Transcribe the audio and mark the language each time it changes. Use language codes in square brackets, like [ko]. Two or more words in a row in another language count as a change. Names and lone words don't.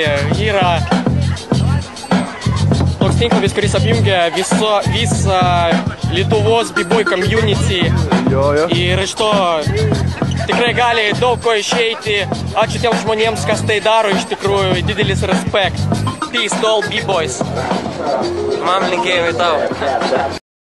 [lt] Yra toks tinklas, kuris apjungia visą Lietuvos [en] B-Boy community. [lt] Ir iš to tikrai gali daug ko išeiti. Ačiū tiems žmonėms, kas tai daro, iš tikrųjų, didelis respekt. [en] Peace to all B-Boys. [lt] Man linkėjimai tau.